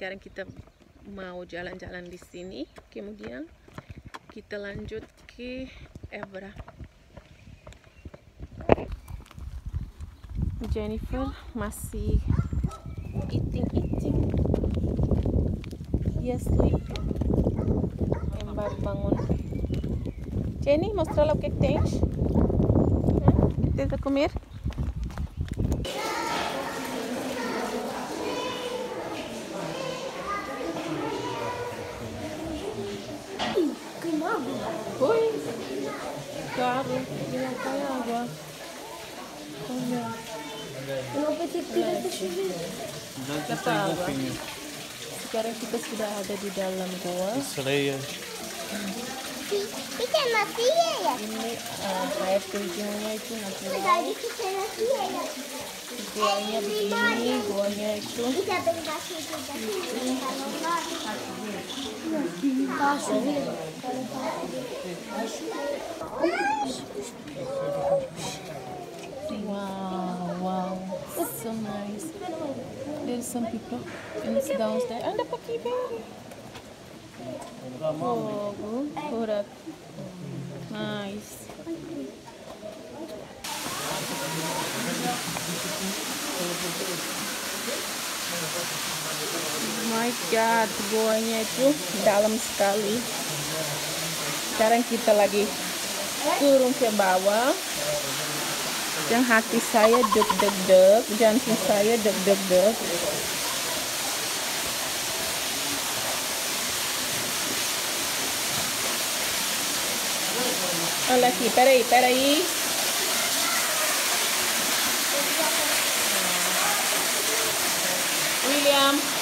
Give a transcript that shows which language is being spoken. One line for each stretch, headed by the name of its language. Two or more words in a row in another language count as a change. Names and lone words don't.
Indonesian: sekarang kita mau jalan-jalan di sini, kemudian kita lanjut ke Evora. Jennifer masih eating. Dia sleep. Yang baru bangun.
Portuguese: Jenny, mostra lá o que tens. Tenta comer. Queimado? Foi. Claro, não cai água. Olha. Eu não pensei que tivesse chover. Dapat água.
Indonesian: Sekarang kita sudah ada di dalam goa.
Portuguese: Sereias. Pequena na fieira.
Indonesian: Ini air terjunnya itu natural.
Portuguese: Verdade, pequena fieira.
Indonesian: Goanya begini, goanya itu.
Portuguese: E também daqui, tá no lado. Tá chovendo.
English: Wow, it's so nice. There's some people and it's downstairs.
Indonesian: Anda pakai beri.
English: Oh, good. Nice. My God,
Indonesian: goanya itu dalam sekali. Sekarang kita lagi turun ke bawah. Dan hati saya deg-deg-deg, jantung saya deg-deg-deg.
Portuguese: Olha aqui, peraí. William.